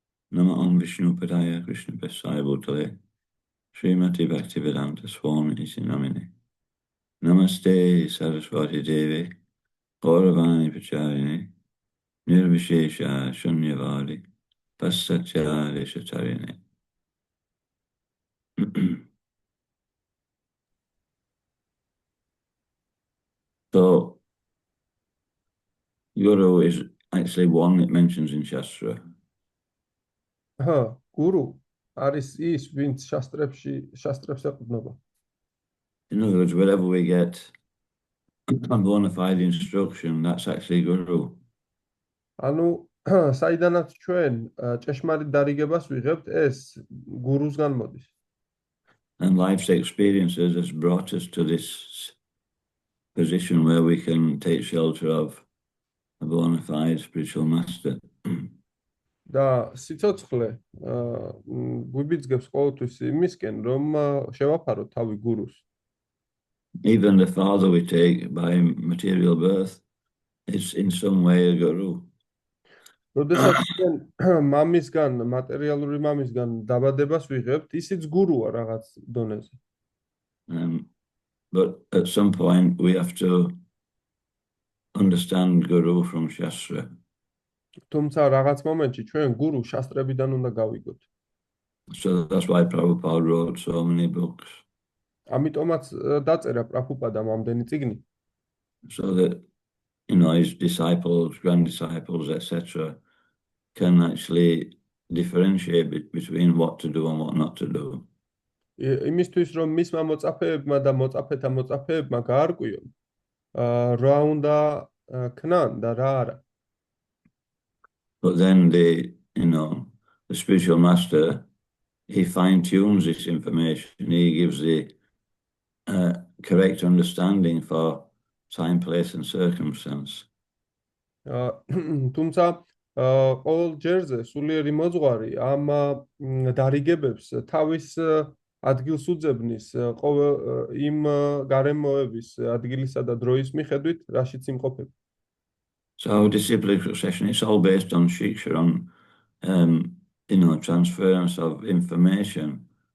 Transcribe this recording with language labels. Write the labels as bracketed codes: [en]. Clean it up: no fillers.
[sa] Nama Om Vishnu Padaya Krishna Pesai Bhutale Srimati Bhaktivedanta Swami Namini Namaste Saraswati Devi Gauravani Pacharini Nirvishesha Shunyavadi Pasatya Vesatarini [en] So, Guru is actually one that mentions in Shastra. [ka] Guru არის ის, ვინც შასტრებს ეყრდნობა. [en] In other words, wherever we get a bona fide instruction, that's actually Guru. [ka] ანუ საიდანაც ჩვენ ჭეშმარიტ დარიგებას ვიღებთ, ეს გურუსგან მოდის. [en] And life's experiences has brought us to this position where we can take shelter of a bona fide spiritual master. [ka] და სიცოცხლე გვიბიძგებს ყოველთვის იმისკენ, რომ შევაფაროთ თავი გურუს. [en] Even the father we take by material birth is in some way a guru. [ka] როდესაც მამისგან, მატერიალური მამისგან დაბადებას ვიღებთ, ისიც გურუა რაღაც დონეზე. [en] But at some point we have to understand Guru from Shastra. [ka] თუმცა რაღაც მომენტში ჩვენ გურუ შასტრებიდან უნდა გავიგოთ. [en] So that's why Prabhupada wrote so many books. [ka] ამიტომაც დაწერა პრაბჰუპადამ ამდენი წიგნი. [en] So that, his disciples, grand disciples, etc., can actually differentiate between what to do and what not to do. [ka] იმისთვის რომ მისმა მოწაფეებმა და მოწაფეთა მოწაფეებმა გაარკვიონ, რა უნდა ქნან და რა არა. [en] But then the spiritual master, he fine-tunes this information. He gives the correct understanding for time, place, and circumstance. [ka] თუმცა ყოველ ჯერზე სულიერი მოძღვარი ამ დარიგებებს თავის ადგილს უძებნის იმ გარემოების ადგილისა და დროის მიხედვით, რაშიც იმყოფება. [en] So disciplic succession, it's all based on shiksha, on transference of information.